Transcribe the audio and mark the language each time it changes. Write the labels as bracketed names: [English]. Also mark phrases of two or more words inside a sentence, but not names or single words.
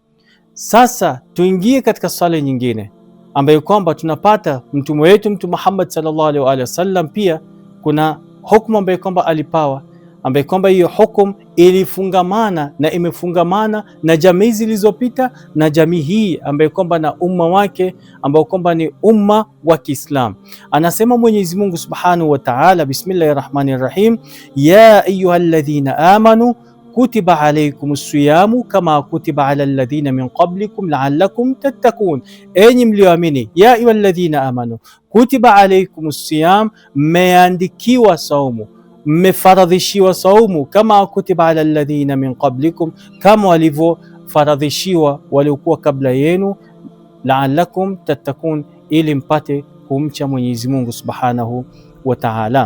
[Swahili] Sasa tuingie katika swala nyingine ambayo kwamba tunapata mtume wetu Mtume Muhammad [Arabic] صلى الله عليه وسلم, [Swahili] pia kuna hukumu ambayo kwamba alipawa, ambayo kwamba hiyo hukumu ilifungamana na imefungamana na jamii zilizopita na jamii hii ambayo kwamba na umma wake ambao kwamba ni umma wa Kiislamu. Anasema Mwenyezi Mungu [Arabic] سبحانه وتعالى، بسم الله الرحمن الرحيم، يا أيها الذين آمنوا كتب عليكم الصيام كما كتب على الذين من قبلكم لعلكم تتقون, [Swahili] enyi mlioamini, [Arabic] يا أيها الذين آمنوا كتب عليكم الصيام, [Swahili] mmeandikiwa saumu, mmefaradhishiwa saumu, [Arabic] كما كتب على الذين من قبلكم, [Swahili] kama walivyofaradhishiwa waliokuwa kabla yenu, [Arabic] لعلكم تتقون, [Swahili] ili mpate kumcha Mwenyezi Mungu [Arabic] سبحانه وتعالى.